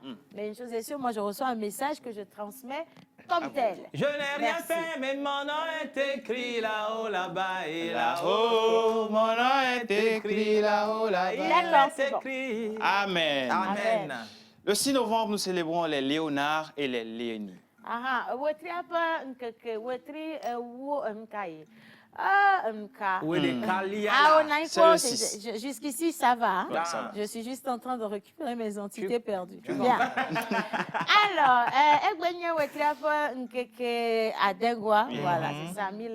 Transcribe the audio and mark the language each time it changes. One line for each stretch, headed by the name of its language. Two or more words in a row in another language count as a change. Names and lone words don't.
French: Mais une chose est sûre, moi, je reçois un message que je transmets comme tel. Je n'ai rien Merci. fait, mais mon nom est écrit là-haut, là-bas et là-haut. Là-haut, mon nom est écrit là-haut, là-bas. D'accord, Il c'est est bon. écrit. Amen. Amen. Le 6 novembre, nous célébrons les Léonards et les Léonis.
Ewe: Aha, wetri apa nkeke wetri wo nkai.
French: Jusqu'ici, ça va. Ouais, ça va. Je suis juste en train de récupérer mes entités perdues. Bien. Alors, voilà, c'est ça.